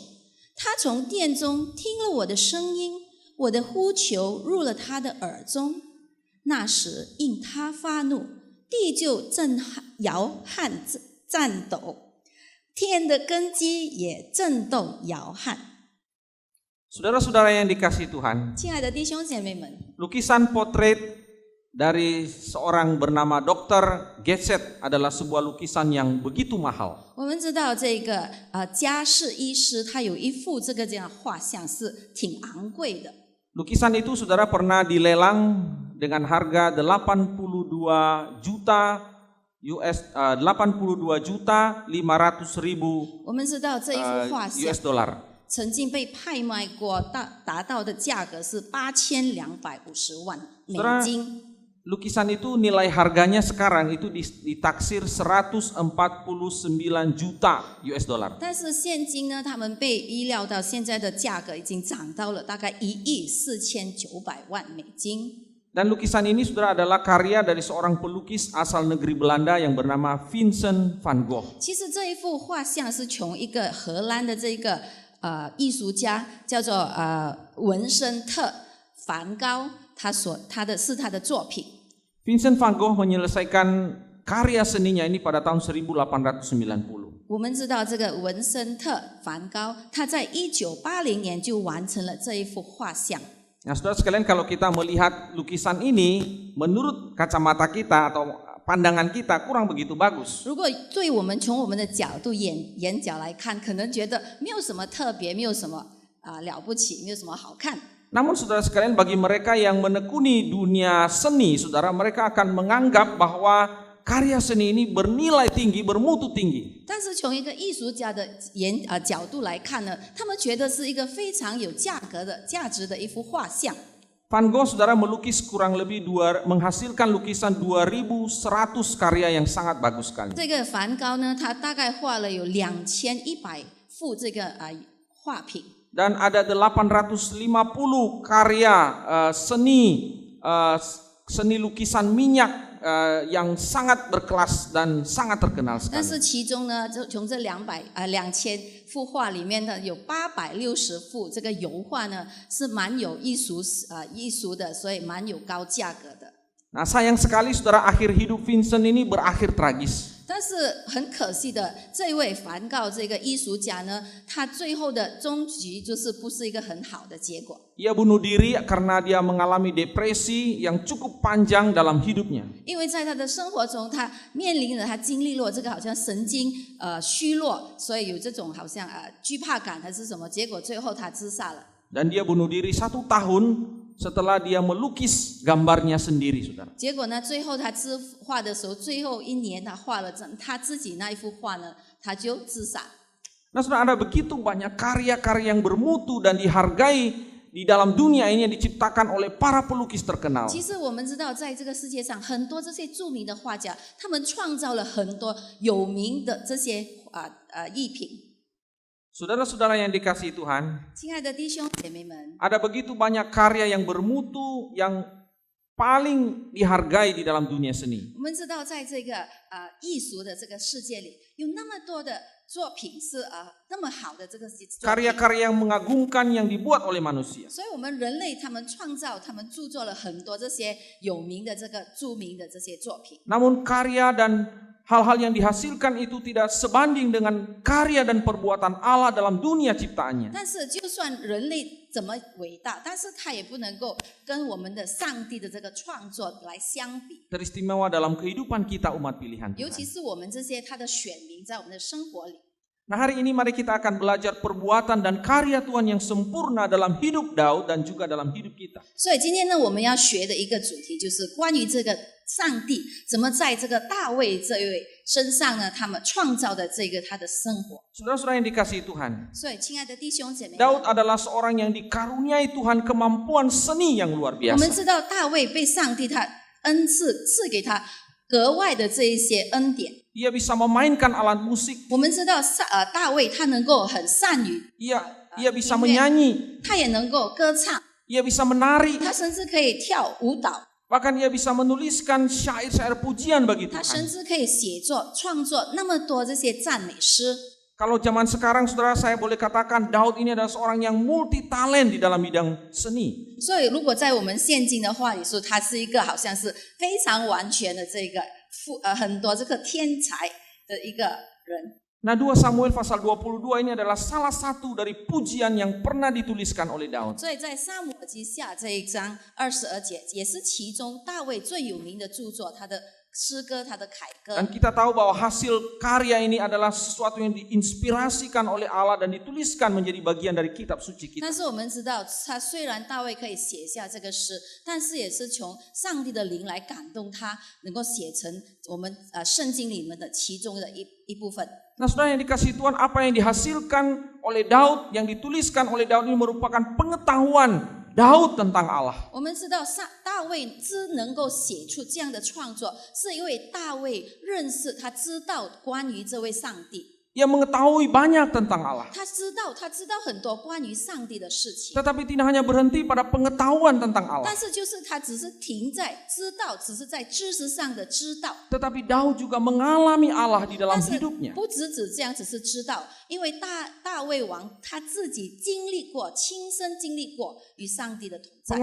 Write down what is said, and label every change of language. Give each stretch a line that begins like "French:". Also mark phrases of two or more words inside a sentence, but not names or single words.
Chinese: 他从殿中听了我的声音，我的呼求入了他的耳中。那时因他发怒，地就摇撼颤抖，天的根基也震动摇撼。
Indonesian: Saudara-saudara yang dikasihi Tuhan,
Chinese: 亲爱的弟兄姐妹们，
Indonesian: lukisan potret dari seorang bernama Dr. Getset adalah sebuah lukisan yang begitu mahal.
Chinese: 我们知道这个家世医师，他有一幅这样画像是挺昂贵的。
Indonesian: Lukisan itu saudara pernah dilelang dengan harga 82 juta 82 juta 500 ribu
Chinese: 我们知道这一幅画像
Indonesian: US dollar.
Chinese: 曾经被拍卖过，达到的价格是8250万美金。
Indonesian: Lukisan itu nilai harganya sekarang itu ditaksir 149 juta US dollar.
Chinese: 但是现今呢，他们被预料到现在的价格已经涨到了大概1.49亿美金。
Indonesian: Dan lukisan ini saudara adalah karya dari seorang pelukis asal negeri Belanda yang bernama Vincent van Gogh.
Chinese: 其实这一幅画像是从一个荷兰的这个艺术家叫做文森特梵高，他的作品。
Indonesian: Vincent van Gogh menyelesaikan karya seninya ini pada tahun 1890.
Chinese: 我们知道这个文森特梵高，他在1980年就完成了这一幅画像。
Indonesian: Nah, saudara sekalian, kalau kita melihat lukisan ini, menurut kacamata kita atau pandangan kita kurang begitu bagus.
Chinese: 如果对我们从我们的角度眼角来看，可能觉得没有什么特别，没有什么了不起，没有什么好看。
Indonesian: Namun saudara sekalian, bagi mereka yang menekuni dunia seni, saudara, mereka akan menganggap bahwa karya seni ini bernilai tinggi, bermutu tinggi.
Chinese: 但是从一个艺术家的角度来看呢，他们觉得是一个非常有价值的一幅画像。
Indonesian: Van Gogh, saudara, melukis kurang lebih menghasilkan lukisan 2100 karya yang sangat bagus sekali.
Chinese: 这个梵高呢，他大概画了有2100幅这个画品。
Indonesian: Dan ada 850 karya seni lukisan minyak yang sangat berkelas dan sangat terkenal
Chinese: 但是
Indonesian: sekali.
Chinese: 其中呢，从这2000幅画里面呢，有860幅这个油画呢，是蛮有艺术的，所以蛮有高价格的。
Indonesian: Nah, sayang sekali saudara, akhir hidup Vincent ini berakhir tragis.
Chinese: 但是很可惜的，这位梵高这个艺术家呢，他最后的终局就是不是一个很好的结果。
Indonesian: Ia bunuh diri karena dia mengalami depresi yang cukup panjang dalam hidupnya.
Chinese: 因为在他的生活中，他经历了这个好像神经虚弱，所以有这种好像惧怕感还是什么，结果最后他自杀了。
Indonesian: Dan dia bunuh diri 1 tahun setelah dia melukis gambarnya sendiri, saudara.
Chinese: 结果呢，最后他自画的时候，最后1年他画了他自己那一幅画呢，他就自杀。
Indonesian: Nah, saudara, ada begitu banyak karya-karya yang bermutu dan dihargai di dalam dunia ini yang diciptakan oleh para pelukis terkenal.
Chinese: 其实我们知道，在这个世界上，很多这些著名的画家，他们创造了很多有名的这些艺品。
Indonesian: Saudara-saudara yang dikasihi Tuhan,
Chinese: 亲爱的弟兄姐妹们，
Indonesian: ada begitu banyak karya yang bermutu yang paling dihargai di dalam dunia seni.
Chinese: 我们知道，在这个艺术的这个世界里，有那么多的作品是那么好的这个作品。
Indonesian: Karya-karya yang mengagumkan yang dibuat oleh manusia.
Chinese: 所以，我们人类他们著作了很多这些有名的著名的这些作品。
Indonesian: Namun karya dan hal-hal yang dihasilkan itu tidak sebanding dengan karya dan perbuatan Allah dalam dunia ciptaannya.
Chinese: 但是，就算人类怎么伟大，但是他也不能够跟我们的上帝的这个创作来相比。
Indonesian: Teristimewa dalam kehidupan kita umat pilihan
Chinese: 尤其
Indonesian: Tuhan.
Chinese: 是我们这些他的选民，在我们的生活里。
Indonesian: Nah, hari ini mari kita akan belajar perbuatan dan karya Tuhan yang sempurna dalam hidup Daud dan juga dalam hidup kita.
Chinese: 所以今天呢，我们要学的一个主题就是关于这个上帝怎么在这个大卫这位身上呢，他们创造的这个他的生活。
Indonesian: Saudara-saudara yang dikasihi Tuhan,
Chinese: 所以，亲爱的弟兄姐妹们，
Indonesian: Daud adalah seorang yang dikaruniai Tuhan kemampuan seni yang luar
Chinese: 我们
Indonesian: biasa.
Chinese: 知道大卫被上帝他赐给他格外的这一些恩典。
Indonesian: Ia bisa memainkan alat musik,
Chinese: 我们知道大卫他能够很善于，
Indonesian: ia bisa menyanyi,
Chinese: 他也能够歌唱，
Indonesian: ia bisa menari,
Chinese: 他甚至可以跳舞蹈，
Indonesian: bahkan ia bisa menuliskan syair-syair pujian bagi
Chinese: 他甚
Indonesian: Tuhan.
Chinese: 至可以创作那么多这些赞美诗。
Indonesian: Kalau zaman sekarang, saudara, saya boleh katakan Daud ini adalah seorang yang
English: multi talent
Indonesian: di dalam bidang seni.
Chinese: 所以，如果在我们现今的话语说，他是一个好像是非常完全的这个很多这个天才的一个人。
Indonesian: Nah, 2 Samuel pasal 22 ini adalah salah satu dari pujian yang pernah dituliskan oleh Daud.
Chinese: 所以在撒母耳记下这一章22节，也是其中大卫最有名的著作，他的诗歌，他的凯歌。
Indonesian: Dan kita tahu bahwa hasil karya ini adalah sesuatu yang diinspirasikan oleh Allah dan dituliskan menjadi bagian dari kitab suci kita.
Chinese: 但是我们知道，他虽然大卫可以写下这个诗，但是也是从上帝的灵来感动他，能够写成我们圣经里面的其中的一部分。
Indonesian: Nah, saudara yang dikasihi Tuhan, apa yang dihasilkan oleh Daud, yang dituliskan oleh Daud ini merupakan pengetahuan Daud tentang Allah.
Chinese: 我们知道大卫能够写出这样的创作，是因为大卫认识他知道关于这位上帝。
Indonesian: Ia mengetahui banyak tentang Allah.
Chinese: 他知道很多关于上帝的事情，
Indonesian: Tetapi tidak hanya berhenti pada pengetahuan tentang Allah.
Chinese: 但是就是他只是停在知道，只是在知识上的知道。
Indonesian: Tetapi Daud juga mengalami Allah di dalam
Chinese: 但是
Indonesian: hidupnya.
Chinese: 不只这样，只是知道，因为大卫王他自己经历过，亲身经历过与上帝的同在，